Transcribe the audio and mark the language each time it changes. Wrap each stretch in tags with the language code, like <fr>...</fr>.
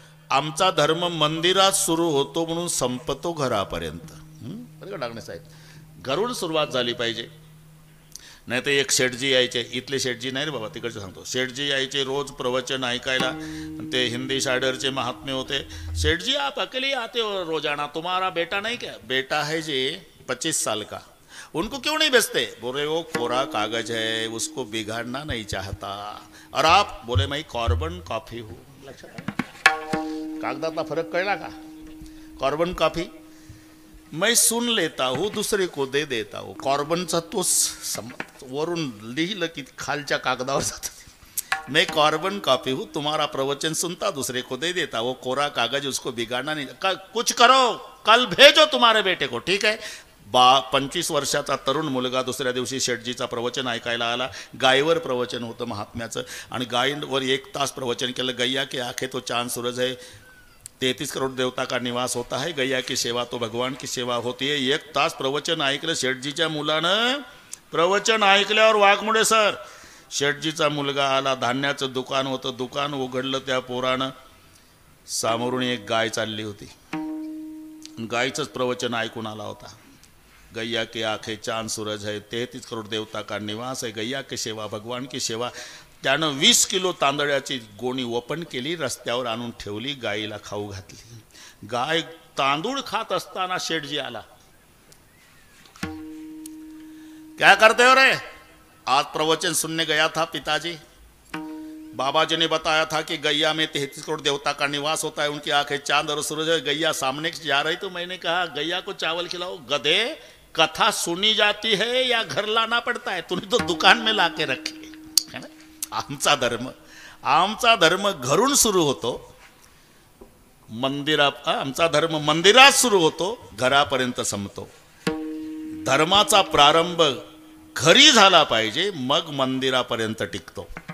<mr>आमचा धर्म मंदिरात सुरू होतो म्हणून संपतो घरापर्यंत. बरं का डाकणे साहेब, घरून सुरुवात झाली पाहिजे. नाही तर एक शेठजी यायचे, इथले शेठजी नाही रे बाबा, तिकडचे सांगतो. शेठजी यायचे रोज प्रवचन ऐकायला. ते हिंदी शायरचे महात्मे होते.</mr> <hi>शेठजी, आप अकेले आते हो रोजाना, तुम्हारा बेटा नहीं क्या? बेटा है जी 25 साल का. उनको क्यों नहीं बेचते? बोले वो कोरा कागज है, उसको बिगाड़ना नहीं चाहता. और आप? बोले मैं कार्बन कॉफी हूँ.</hi> <mr>कागदातला फरक कळला का?</mr> <hi>कार्बन कॉफी मैं सुन लेता हूँ, दूसरे को दे देता हूँ.</hi> <mr>कार्बनचा तोच वरून लिहिलं की खालच्या कागदावर जातं.</mr> <hi>मैं कार्बन कॉपी हूँ, तुम्हारा प्रवचन सुनता, दूसरे को दे देता. वो कोरा कागज, उसको बिगाड़ना नहीं. कुछ करो, कल भेजो तुम्हारे बेटे को.</hi> <mr>ठीक आहे. 25 वर्षाचा तरुण मुलगा दुसऱ्या दिवशी शेठजीचा प्रवचन ऐकायला आला. गायीवर प्रवचन होतं महात्म्याचं. आणि गायीवर 1 तास प्रवचन केलं.</mr> <hi>गैया के आंखें तो चांद सूरज है, 33 करोड देवता का निवास होता है, गैया की सेवा तो भगवान की सेवा होती है.</hi> <mr>1 तास प्रवचन ऐकलं शेठजीच्या मुलानं. प्रवचन ऐकल्यावर वाघमोडे सर, शेठजीचा मुलगा आला. धान्याचं दुकान होतं, दुकान उघडलं. त्या पोरानं सामोरून एक गाय चालली होती. गायचंच प्रवचन ऐकून आला होता.</mr> <hi>गैया की आंखें चांद सूरज है, 33 करोड देवता का निवास है, गैया की सेवा भगवान की सेवा.</hi> <mr>त्यानं 20 किलो तांदळाची गोणी ओपन केली, रस्त्यावर आणून ठेवली, गायीला खाऊ घातली. गाय तांदूळ खात असताना शेठजी आला.</mr> <hi>क्या करते हो रे? आज प्रवचन सुनने गया था पिताजी. बाबा जी ने बताया था कि गैया में 33 करोड़ देवता का निवास होता है, उनकी आंखें चांद और सूरज है. गैया सामने जा रही तो मैंने कहा गैया को चावल खिलाओ. गधे, कथा सुनी जाती है या घर लाना पड़ता है? तूने तो दुकान में लाके रखे. है ना?</hi> <mr>आमचा धर्म घरून सुरू होतो, आमचा धर्म मंदिरात सुरू होतो, घरापर्यंत संपतो. धर्माचा प्रारंभ घरी झाला पाहिजे, मग मंदिरापर्यंत टिकतो.</mr>